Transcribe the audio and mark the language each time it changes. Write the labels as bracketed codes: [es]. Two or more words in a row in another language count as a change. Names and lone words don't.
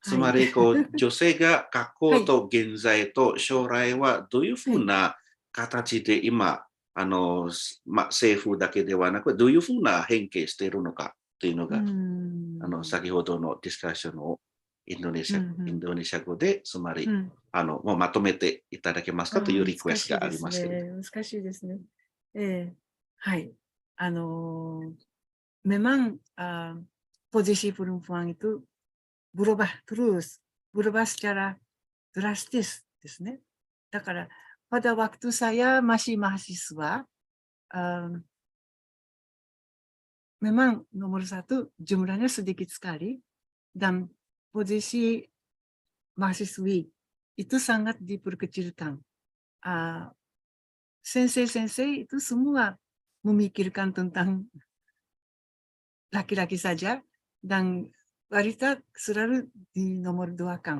[ja] つまり女性が過去と現在と将来はどういうふうな形で今、政府だけではなく、どういうふうな変形しているのかというのが、先ほどのディスカッションをインドネシア語で、つまり、もうまとめていただけますかというリクエストがありますけれど。難しいですね。はい。 [id] memang posisi perempuan itu berubah terus, berubah secara drastis [ja] ですね。 [id] だから、pada waktu saya masih mahasiswa, memang nomor satu jumlahnya sedikit sekali, dan posisi mahasiswi itu sangat diperkecilkan. Sensei-sensei itu semua memikirkan tentang laki-laki saja, dan wanita selalu di nomor 2-kan.